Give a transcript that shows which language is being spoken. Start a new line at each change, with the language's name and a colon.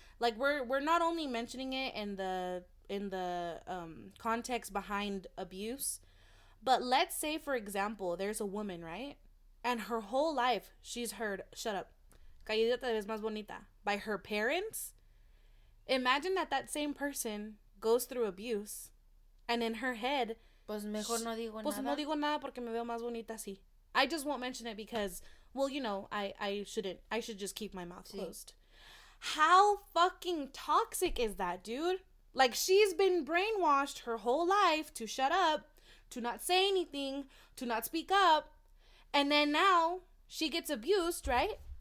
English: Like, we're not only mentioning it in the context behind abuse, but let's say, for example, there's a woman, right? And her whole life she's heard, shut up,
Spanish: Calladita es más bonita,
English: by her parents. Imagine that same person goes through abuse, and in her head,
Spanish: pues mejor no digo nada. Pues no digo nada porque me veo más bonita así.
English: I just won't mention it because, well, you know, I should just keep my mouth closed. How fucking toxic is that, dude? Like, she's been brainwashed her whole life to shut up, to not say anything, to not speak up, and then now she gets abused, right?